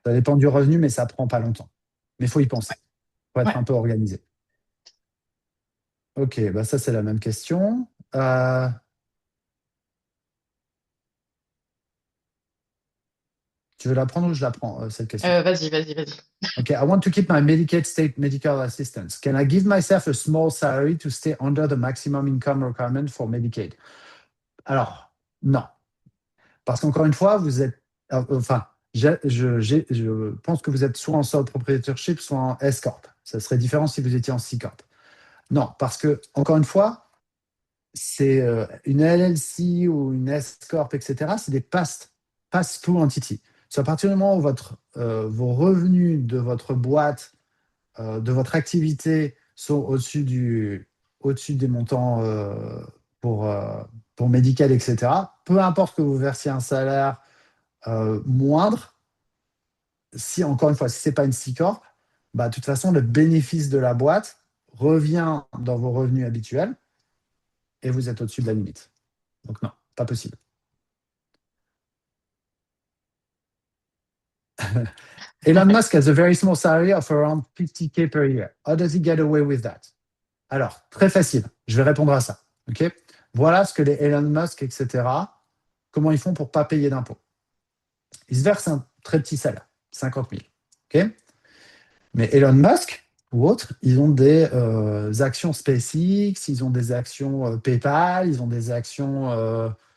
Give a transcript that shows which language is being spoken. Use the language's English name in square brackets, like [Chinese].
[French] Ça dépend du revenu, mais ça prend pas longtemps. Mais il faut y penser. Il faut être ouais. un peu organisé. Ok, bah ça c'est la même question. Euh, Tu veux la prendre ou je la prends, cette question? Vas-y. [English] Okay, I want to keep my Medicaid state medical assistance. Can I give myself a small salary to stay under the maximum income requirement for Medicaid? [French] Alors, non. Parce qu'encore une fois, vous êtes. Enfin, je pense que vous êtes soit en sole proprietorship, soit en S Corp. Ça serait différent si vous étiez en C Corp. Non, parce que, encore une fois, c'est une LLC ou une S Corp, etc. C'est des pass-through entities. C'est à partir du moment où vos revenus de votre boîte, de votre activité sont au-dessus des montants pour, euh, pour médical, etc., peu importe que vous versiez un salaire moindre, si, encore une fois, si ce n'est pas une C-Corp, bah, de toute façon, le bénéfice de la boîte revient dans vos revenus habituels et vous êtes au-dessus de la limite. Donc non, pas possible. [English] Elon Musk has a very small salary of around 50K per year. How does he get away with that? [French] Alors, très facile. Je vais répondre à ça. Ok. Voilà ce que les Elon Musk, etc., comment ils font pour ne pas payer d'impôts. Ils se versent un très petit salaire, 50 000. Ok. Mais Elon Musk ou autres, ils ont des actions SpaceX, ils ont des actions PayPal, ils ont des actions.